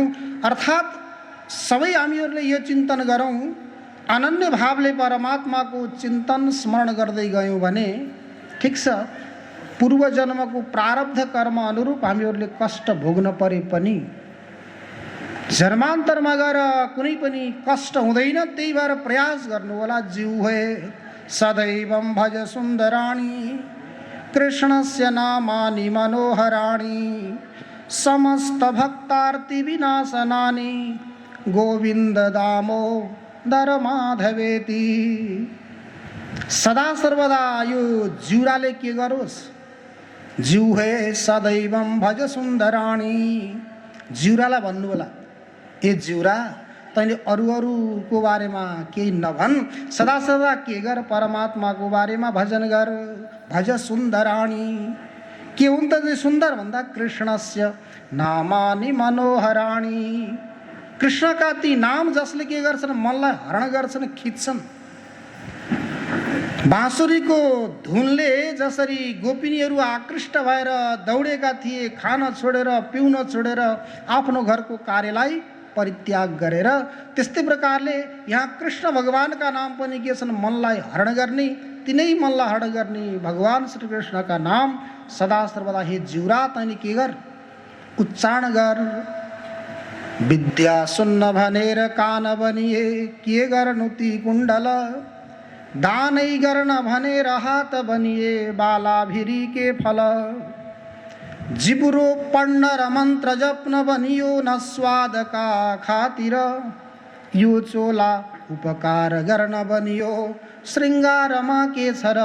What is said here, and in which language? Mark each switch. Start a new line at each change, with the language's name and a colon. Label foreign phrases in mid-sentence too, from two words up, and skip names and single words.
Nepali: अर्थात् सबै हामीहरूले यो चिन्तन गरौं, अनन्य भावले परमात्माको चिन्तन स्मरण गर्दै गयौं भने ठिक छ, पूर्व जन्मको प्रारब्ध कर्म अनुरूप हामीहरूले कष्ट भोग्न परे पनि जन्मान्तरमा गएर कुनै पनि कष्ट हुँदैन। त्यही भएर प्रयास गर्नु होला।
Sanskrit: जिह्वे सदैवं भज सुन्दराणि कृष्णस्य नामानि मनोहराणि समस्त भक्तार्ति विनाशनानि गोविंद दामोदर माधवेति।
Nepali: सदा सर्वदा यो जिउराले के गरोस्,
Sanskrit: जिह्वे सदैवं भज सुन्दराणि।
Nepali: जिउरालाई भन्नु होला, ए जिउरा तैँले अरू बारेमा केही नभन्, सदा सदा के गर, परमात्माको बारेमा भजन गर।
Sanskrit: भज सुन्दराणि,
Nepali: के हुन् त सुन्दर भन्दा
Sanskrit: कृष्णस्य नामानि मनोहराणि।
Nepali: कृष्णका ती नाम जसले के गर्छन्, मनलाई हरण गर्छन्, खिच्छन्। बाँसुरीको धुनले जसरी गोपिनीहरू आकृष्ट भएर दौडेका थिए, खान छोडेर पिउन छोडेर आफ्नो घरको कार्यलाई परित्याग गरेर, त्यस्तै प्रकारले यहाँ कृष्ण भगवानका नाम पनि के छन्, मनलाई हरण गर्ने। तिनै मनलाई हरण गर्ने भगवान श्री कृष्णका नाम सदा सर्वदा हे जिउरा तैँले के गर, उच्चारण गर। विद्या सुन्न भनेर कान बनिए, के गर्नु ती कुण्डल, दानै गर्न भनेर हात बनिए, बालाभिरी के फल। जिब्रो पढ्न र मन्त्र जप्न बनियो, न स्वादका खातिर, यो चोला उपकार गर्न बनियो, श्रृङ्गारमा के छ र।